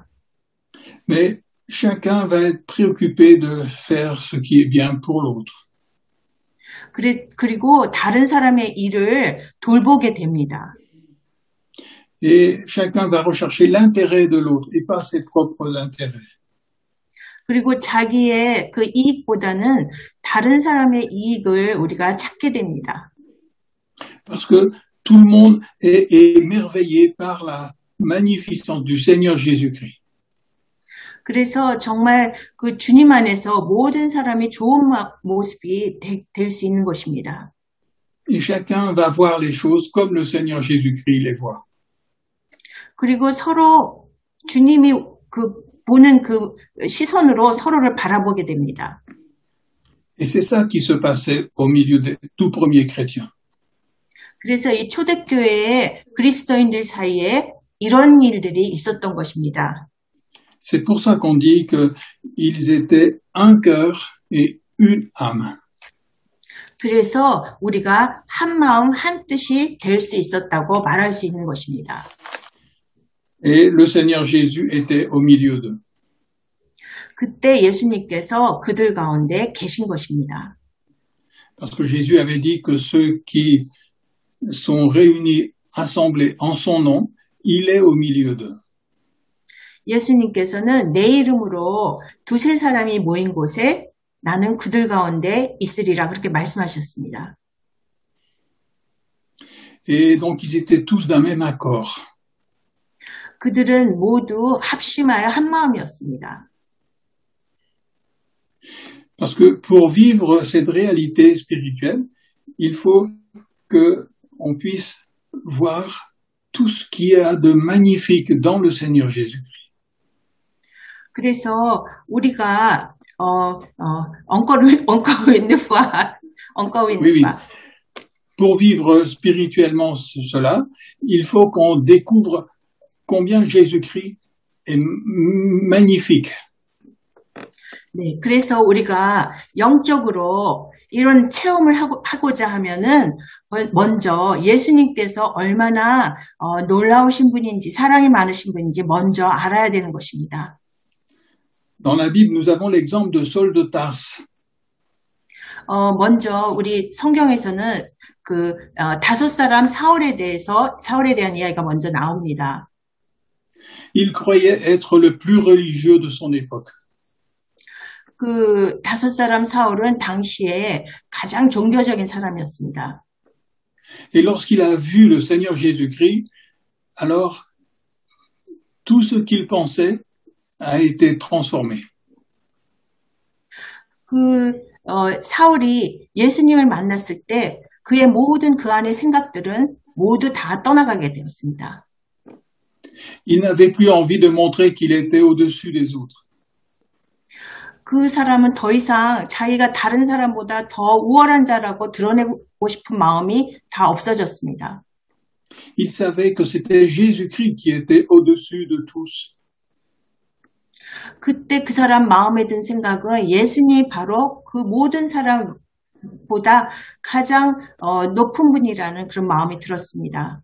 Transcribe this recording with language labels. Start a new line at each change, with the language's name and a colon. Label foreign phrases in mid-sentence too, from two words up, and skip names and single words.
French: Mais chacun va être préoccupé de faire ce qui est bien pour l'autre.
Korean: 그리고 다른 사람의 일을 돌보게 됩니다.
French: Et chacun va rechercher l'intérêt de l'autre et pas ses propres intérêts.
Korean: 그리고 자기의 그 이익보다는 다른 사람의 이익을 우리가 찾게 됩니다.
French: Parce que tout le monde est émerveillé par la magnificence du Seigneur Jésus-Christ.
Korean: 그래서 정말 그 주님 안에서 모든 사람이 좋은 모습이 될 수 있는 것입니다.
French: Et chacun va voir les choses comme le Seigneur Jésus-Christ les voit.
Korean: 그리고 서로 주님이 보는 그 시선으로 서로를 바라보게 됩니다.
French: Et c'est ça qui se passait au milieu des tout premiers chrétiens.
Korean: 그래서 이 초대교회의 그리스도인들 사이에 이런 일들이 있었던 것입니다.
French: C'est pour ça qu'on dit qu'ils étaient un cœur et une âme.
Korean: 그래서 우리가 한 마음 한 뜻이 될 수 있었다고 말할 수 있는 것입니다.
French: Et le Seigneur Jésus était au milieu d'eux.
Korean: 그때 예수님께서 그들 가운데 계신 것입니다.
French: Parce que Jésus avait dit que ceux qui sont réunis, assemblés en son nom, il est au milieu d'eux.
Korean: 예수님께서는 내 이름으로 두세 사람이 모인 곳에 나는 그들 가운데 있으리라 그렇게 말씀하셨습니다.
French: Et donc ils étaient tous d'un même accord.
Korean: 그들은 모두 합심하여 한 마음이었습니다.
French: Parce que pour vivre cette réalité spirituelle, il faut que on puisse voir tout ce qu'il y a de magnifique dans le Seigneur Jésus.
Korean: 그래서 우리가
French: encore une fois, encore une Oui, oui. fois. Pour vivre spirituellement cela, il faut qu'on découvre combien Jésus-Christ est magnifique.
Korean: 네, 그래서 우리가 영적으로 이런 체험을 하고자 하면은 먼저 예수님께서 얼마나 놀라우신 분인지 사랑이 많으신 분인지 먼저 알아야 되는 것입니다.
French: Dans la Bible, nous avons l'exemple de Saul de Tarse.
Korean: 먼저 우리 성경에서는 다섯 사람 사울에 대한 이야기가 먼저 나옵니다.
French: Il croyait être le plus religieux de son époque.
Korean: 그 다섯 사람 사울은 당시에 가장 종교적인 사람이었습니다.
French: Et lorsqu'il a vu le Seigneur Jésus-Christ, alors tout ce qu'il pensait a été transformé.
Korean: 사울이 예수님을 만났을 때 그의 모든 그 안의 생각들은 모두 다 떠나가게 되었습니다.
French: Il n'avait plus envie de montrer qu'il était au-dessus des autres.
Korean: 그 사람은 더 이상 자기가 다른 사람보다 더 우월한 자라고 드러내고 싶은 마음이 다 없어졌습니다.
French: Il savait que c'était Jésus-Christ qui était au-dessus de tous.
Korean: 그때 그 사람 마음에 든 생각은 예수님이 바로 그 모든 사람보다 가장 높은 분이라는 그런 마음이 들었습니다.